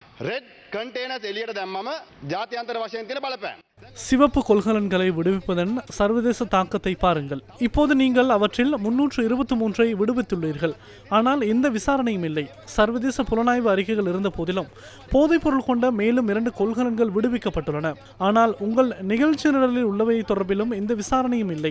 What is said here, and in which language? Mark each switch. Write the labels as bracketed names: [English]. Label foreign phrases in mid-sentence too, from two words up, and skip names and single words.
[English] red containers [Sinhala] එළියට දැම්මම ජාත්‍යන්තර වශයෙන් තියෙන බලපෑම. [Tamil] சிவப்பு கொள்கலன்களை விடுவிப்பதன் சர்வதேச தாக்கத்தை பாருங்கள். இப்போது நீங்கள் அவற்றில் 323 விடுவித்துள்ளீர்கள். ஆனால் எந்த விசாரணையும் இல்லை. சர்வதேச புலனாய்வு அறிக்கைகள் இருந்த போதிலும் போதைப் பொருள் கொண்ட மேலும் 2 கொள்கலன்கள் விடுவிக்கப்பட்டுள்ளன. ஆனால் உங்கள் நிகழ்ச்சி நிரலில் உள்ளவை தொடர்பிலும் எந்த விசாரணையும் இல்லை.